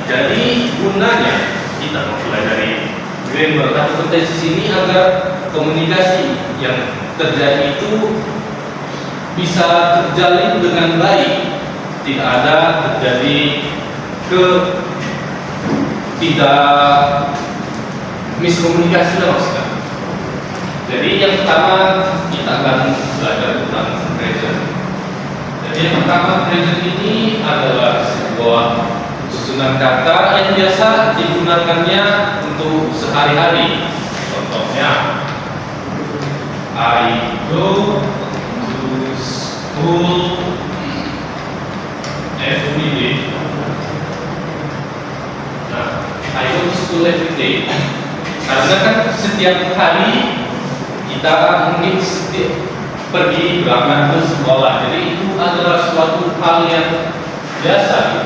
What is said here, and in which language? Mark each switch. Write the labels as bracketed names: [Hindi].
[Indonesian] Jadi gunanya kita mulai dari grammar atau tenses ini agar komunikasi yang terjadi itu bisa terjalin dengan baik, tidak ada terjadi tidak miskomunikasi lah maksudnya. Jadi yang pertama kita akan belajar tentang present. Jadi yang pertama present ini adalah sebuah susunan kata yang biasa digunakannya untuk sehari-hari. Contohnya, [English] I go to school every day. Nah, I go to school every day. [Indonesian] Karena kan setiap hari kita mungkin pergi berangkat ke sekolah, jadi itu adalah suatu hal yang biasa.